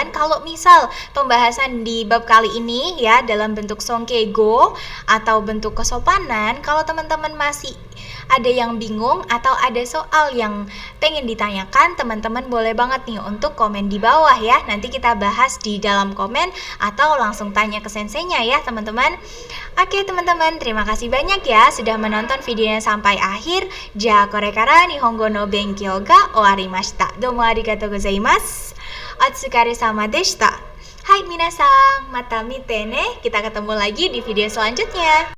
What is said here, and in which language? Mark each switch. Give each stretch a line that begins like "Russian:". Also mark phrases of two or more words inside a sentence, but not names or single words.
Indonesian: Kalau misal pembahasan di bab kali ini ya dalam bentuk songkego atau bentuk kesopanan, kalau teman-teman masih ada yang bingung atau ada soal yang pengen ditanyakan, teman-teman boleh banget nih untuk komen di bawah ya. Nanti kita bahas di dalam komen atau langsung tanya ke senseinya ya, teman-teman. Oke, teman-teman, terima kasih banyak ya sudah menonton videonya sampai akhir.
Japanese: じゃ、これから日本語の勉強が終わりました. どうもありがとうございます。お疲れ様でした. はい、皆さん, また見てね.
Indonesian: Kita ketemu lagi di video selanjutnya.